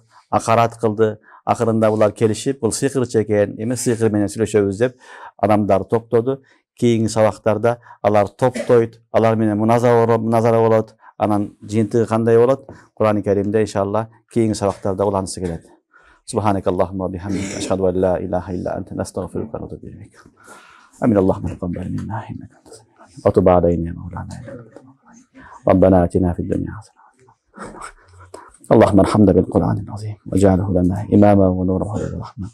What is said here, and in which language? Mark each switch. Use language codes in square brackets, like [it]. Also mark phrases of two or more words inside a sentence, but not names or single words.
[ky] Акарат кылды. Акырында булар келишип, бул сыйкырчы экен, эми сыйкыр менен сүйлөшөбүз деп адамдар топтоду. Кийинки сабактарда алар топтойт, алар менен муназара болот. Анан жыйынтыгы кандай болот? Кур'ан-ы Каримде иншалла кийинки сабактарда уланысы келет. [ar] سبحانك اللهم وبحمدك أشهد أن لا إله إلا أنت نستغفرك ونتوب إليك. آمين اللهم تقبل منا إنك أنت السميع العليم. وتب علينا يا مولانا. ربنا آتنا في الدنيا حسنة. اللهم ارحمنا بالقرآن العظيم واجعله لنا إماما ونورا وهدى ورحمة.